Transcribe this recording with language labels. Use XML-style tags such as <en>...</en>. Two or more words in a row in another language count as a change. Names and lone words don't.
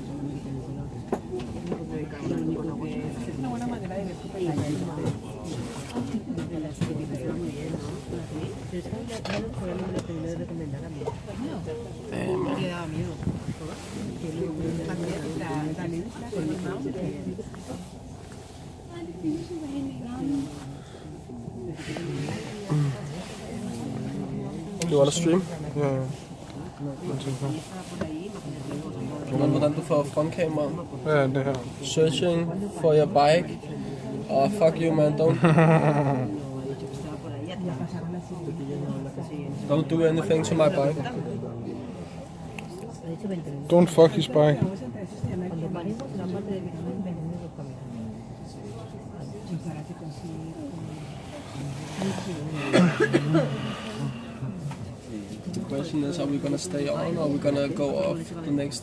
<en>Damn, man. You want to stream?</en> <no>Ja. Hvordan du får frontkamera? Ja, det her.</no> <en>Searching for your bike. Oh, fuck you, man. Don't do anything to my bike. Don't fuck his bike. The question is, are we gonna stay on or are we gonna go off the next?</en>